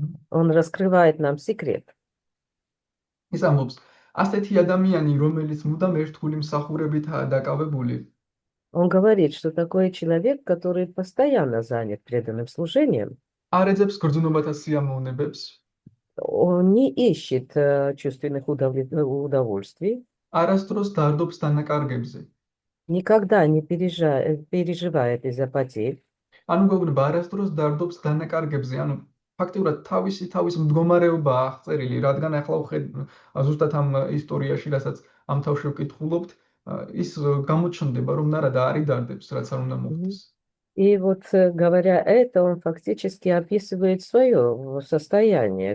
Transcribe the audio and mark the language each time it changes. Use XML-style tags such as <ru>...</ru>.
<ru>Он раскрывает нам секрет.</ru> <ka>ის ამბობს, ასეთი ადამიანი, რომელიც მუდამ ერთგული მსახურებითაა დაკავებული.</ka> <ru>Он говорит, что такой человек, который постоянно занят преданным служением,</ru> <ka>არ ეძებს გრძნობათა სიამოვნებებს.</ka> <ru>Он не ищет чувственных удовольствий,</ru> <ka>არასდროს დარდობს დანაკარგებზე.</ka> <ru>никогда не переживает из-за потерь.</ru> <ka>ანუ გვეუბნება, არასდროს დარდობს დანაკარგებზე, ანუ ფაქტიურად თავის მდგომარეობა აღწერილი, რადგან ახლა ზუსტად ამ ისტორიაში, რასაც ამ თავში ვკითხულობთ, ის გამოჩნდება, რომ ნარადა არ იდარდებს, რაც არ უნდა Мгм. მოხდეს.</ka> <ru>И вот говоря это, он фактически описывает свое состояние.</ru>